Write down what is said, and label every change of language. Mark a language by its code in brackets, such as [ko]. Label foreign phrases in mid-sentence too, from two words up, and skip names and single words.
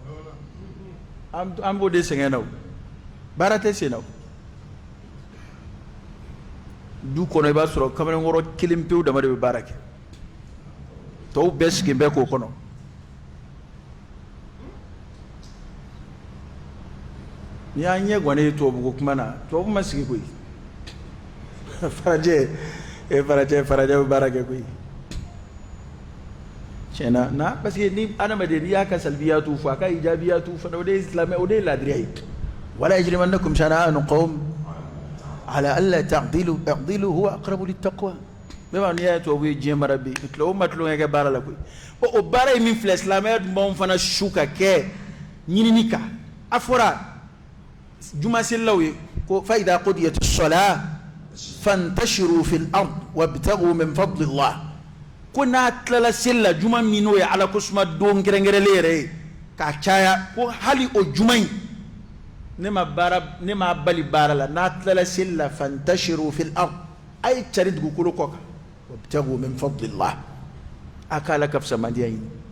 [bm] an b'o de sɛgɛn na o baara tɛ sen na o du kɔnɔ i b'a sɔrɔ kamalenkɔrɔ kelen pewu dama de bɛ baara kɛ tɔw bɛɛ sigilen bɛ k'o kɔnɔ ni y'an ɲɛ gannen ye tubabu ko kuma na tubabu ma sigi koyi farajɛ bɛ baara kɛ koyi tiɲɛna na [fr] parce que [bm] ni adamaden n'i y'a ka salbiyatu fɔ a ka ijabiyatu fana o de ye silamɛ o de ye laadiriya ye [ar] ولا يجرمنكم شنآن قوم على ألا تعدلوا اعدلوا هو أقرب للتقوى [bm] bɛɛ n'i y'a ye tubabu ye diɲɛ mara bi tubabu ma tulonkɛ kɛ baara la koyi o baara ye min filɛ silamɛya dunbaw fana su ka kɛ ɲinini kan a fɔra jumaselilaw ye ko [ar] فإذا قضيت الصلاة فانتشروا في الأرض وابتغوا من فضل الله [bm] ko n'a tilala seli la juma min n'o ye ala ko suma don kɛrɛnkɛrɛnlen yɛrɛ ye k'a caya ko hali o juma in ne ma bali baara la n'a tilala seli la [ar] فانتشروا في الأرض [bm] a ye cari dugukolo kɔ kan [ar] وابتغوا من فضل الله [bm] a ka ala ka fisamandiya ɲini